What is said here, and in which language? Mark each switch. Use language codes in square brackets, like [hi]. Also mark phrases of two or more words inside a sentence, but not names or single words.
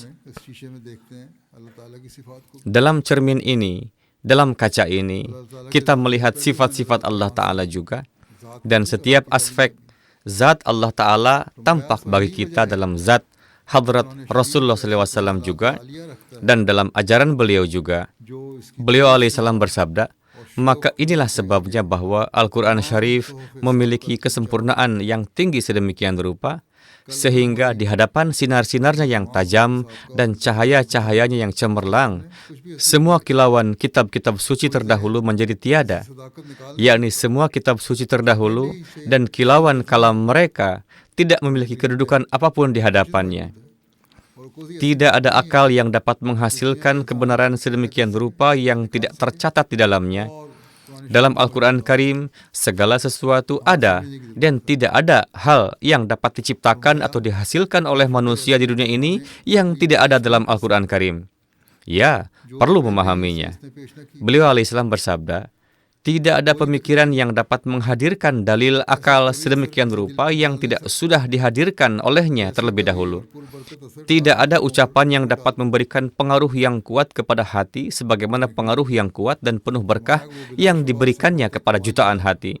[ur] اس شیشے میں دیکھتے ہیں اللہ تعالیٰ کی صفات کو [id] Dalam cermin ini, dalam kaca ini, kita melihat sifat-sifat Allah Ta'ala juga. Dan setiap aspek zat Allah Ta'ala tampak bagi kita dalam zat hadrat Rasulullah SAW juga. Dan dalam ajaran beliau juga, [ur] جو اس کی [id] beliau alaihissalam bersabda, maka inilah sebabnya bahwa Al-Quran Syarif memiliki kesempurnaan yang tinggi sedemikian rupa, sehingga di hadapan sinar-sinarnya yang tajam dan cahaya-cahayanya yang cemerlang, semua kilauan kitab-kitab suci terdahulu menjadi tiada, [ur] صداقت نکال [id] yakni semua kitab suci terdahulu dan kilauan kalam mereka tidak memiliki kedudukan apapun di hadapannya. [ur] اور کوئی [id] Tidak ada akal yang dapat menghasilkan kebenaran sedemikian rupa yang tidak tercatat di dalamnya. Dalam Al-Quran Karim, segala sesuatu ada dan tidak ada hal yang dapat diciptakan atau dihasilkan oleh manusia di dunia ini yang tidak ada dalam Al-Quran Karim. Ya, perlu memahaminya. [ur] اس نے پیش نہ کی [id] Beliau alaihissalam bersabda, Tidak ada pemikiran yang dapat menghadirkan dalil akal sedemikian rupa yang tidak sudah dihadirkan olehnya terlebih dahulu. Tidak ada ucapan yang dapat memberikan pengaruh yang kuat kepada hati sebagaimana pengaruh yang kuat dan penuh berkah yang diberikannya kepada jutaan hati.